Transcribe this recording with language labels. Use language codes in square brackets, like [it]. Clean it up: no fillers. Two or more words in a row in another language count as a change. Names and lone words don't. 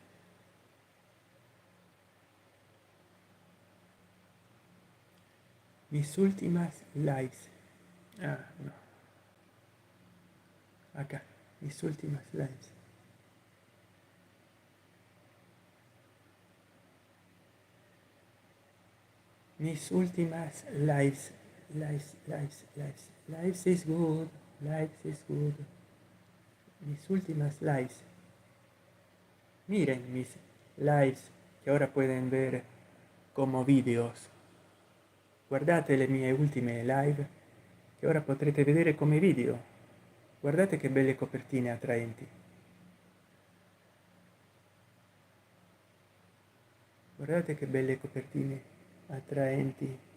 [es] Mis últimas lives. Ah, no. Acá. Mis últimas lives. Mis últimas lives. [en] Lives is good. Lives is good. [es] Mis últimas lives. Miren mis lives que ahora pueden ver como videos. [it] Guardate le mie ultime live che ora potrete vedere come video. Guardate che belle copertine attraenti. Guardate che belle copertine attraenti.